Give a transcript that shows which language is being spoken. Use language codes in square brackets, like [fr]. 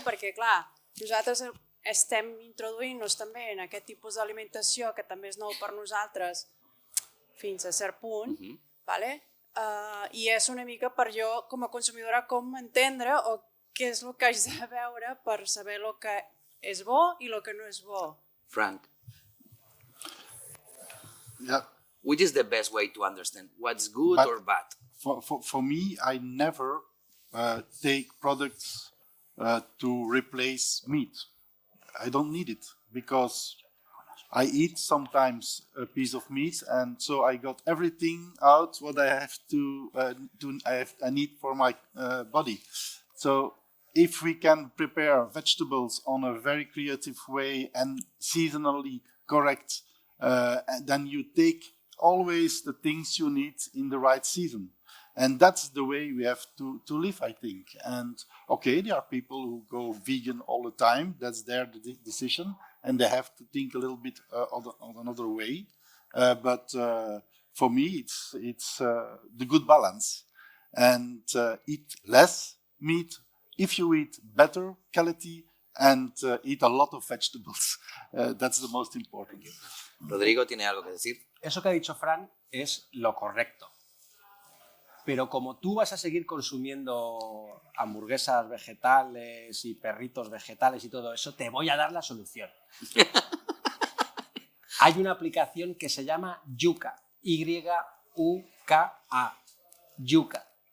[ca] Perquè, clar, nosaltres estem introduint-nos també en aquest tipus d'alimentació que també és nou per nosaltres fins a cert punt, vale? I és una mica per jo, com a consumidora, com entendre o què és el que haig de veure per saber el que és bo i el que no és bo. Frank. [en] Yeah. Which is the best way to understand what's good or bad? For me, I never take products to replace meat. I don't need it because I eat sometimes a piece of meat, and so I got everything out what I have I need for my body. So if we can prepare vegetables on a very creative way and seasonally correct, then you take always the things you need in the right season. And that's the way we have to live, I think. And okay, there are people who go vegan all the time. That's their decision. And they have to think a little bit on another way. But for me, it's the good balance. And eat less meat if you eat better quality and eat a lot of vegetables. That's the most important. [es] Rodrigo tiene algo que decir. Eso que ha dicho Fran es lo correcto. Pero como tú vas a seguir consumiendo hamburguesas vegetales y perritos vegetales y todo eso, te voy a dar la solución. Hay una aplicación que se llama Yuka, Y-U-K-A, Yuka.